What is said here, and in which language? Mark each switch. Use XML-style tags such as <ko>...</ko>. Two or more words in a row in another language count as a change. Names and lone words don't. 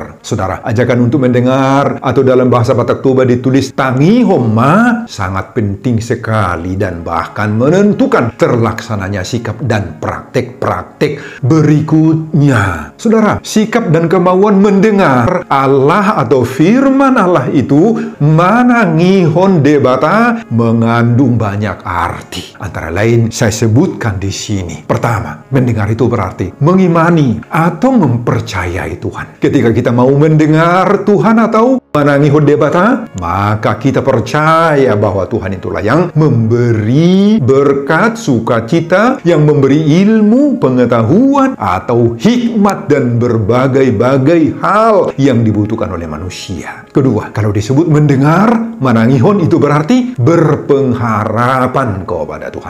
<id>Saudara, ajakan untuk mendengar atau dalam bahasa Batak Toba ditulis tangihoma sangat penting sekali dan bahkan menentukan terlaksananya sikap dan praktek-praktek berikutnya. Saudara, sikap dan kemauan mendengar Allah atau firman Allah itu</id> <bbc>manangihon debata</bbc> <id>mengandung banyak arti. Antara lain saya sebutkan di sini. Pertama, mendengar itu berarti mengimani atau mempercayai Tuhan. Ketika kita mau mendengar Tuhan atau</id> <bbc>manangihon debata,</bbc> <id>maka kita percaya bahwa Tuhan itulah yang memberi berkat, sukacita, yang memberi ilmu, pengetahuan, atau hikmat dan berbagai-bagai hal yang dibutuhkan oleh manusia. Kedua, kalau disebut mendengar, manangihon itu berarti berpengharapan kepada Tuhan.</id>